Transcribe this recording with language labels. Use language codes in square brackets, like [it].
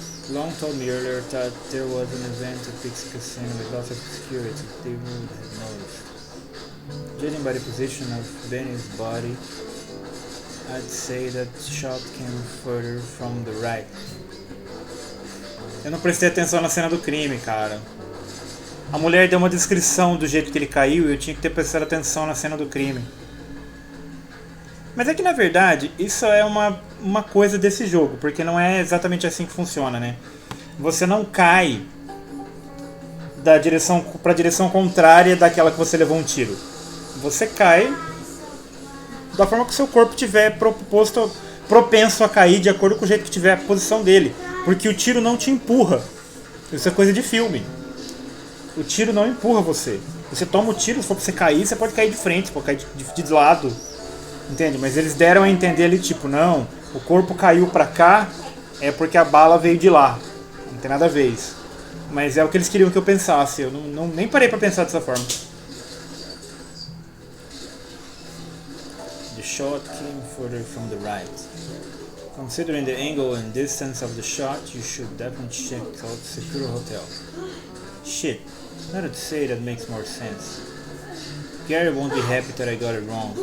[en] Long told me earlier that there was an event at Pixie Casino with lots of security. They would have noticed. Judging by the position of Benny's body, I'd say that shot came further from the right. [pt] Eu não prestei atenção na cena do crime, cara. A mulher deu uma descrição do jeito que ele caiu e eu tinha que ter prestado atenção na cena do crime. Mas é que na verdade isso é uma coisa desse jogo, porque não é exatamente assim que funciona, né? Você não cai da direção para a direção contrária daquela que você levou um tiro. Você cai da forma que o seu corpo tiver propenso a cair de acordo com o jeito que tiver a posição dele, porque o tiro não te empurra. Isso é coisa de filme. O tiro não empurra você. Você toma o tiro, se for pra você cair, você pode cair de frente, pode cair de lado. Entende? Mas eles deram a entender ali, tipo, não, o corpo caiu pra cá, é porque a bala veio de lá. Não tem nada a ver isso. Mas é o que eles queriam que eu pensasse. Eu nem parei pra pensar dessa forma. [en] The shot came further from the right. Considering the angle and distance of the shot, you should definitely check out Sakura Hotel. Shit. Now that you say, that makes more sense. Gary won't be happy that I got it wrong.